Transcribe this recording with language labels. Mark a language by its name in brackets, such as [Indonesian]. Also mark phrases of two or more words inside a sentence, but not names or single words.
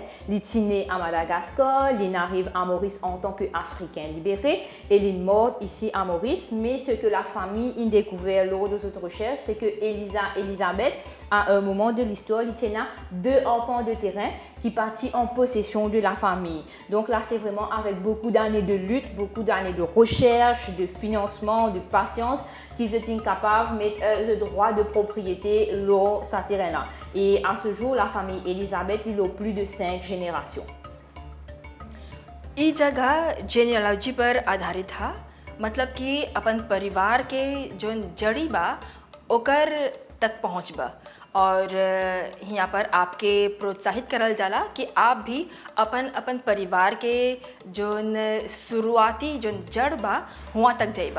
[French] Elle est née à Madagascar, elle arrive à Maurice en tant qu'Africain libéré et elle est morte ici à Maurice Maurice, mais ce que la famille a découvert lors de cette recherche, c'est que Elisabeth, à un moment de l'histoire, il tient 2 arpents de terrain qui partit en possession de la famille. Donc là, c'est vraiment avec beaucoup d'années de lutte, beaucoup d'années de recherche, de financement, de patience, qu'ils étaient capables de mettre le droit de propriété sur ce terrain-là. Et à ce jour, la famille Elisabeth, il a plus de 5 générations. [Bhojpuri] ई जगह जेनियोलॉजी पर आधारित था, मतलब कि अपन परिवार के जो जड़ी बा ओकर तक पहुँच बा और यहाँ पर आपके प्रोत्साहित करल जाला कि आप भी अपन परिवार के जोन शुरुआती जोन जड़ बा हुआ तक जाइबा।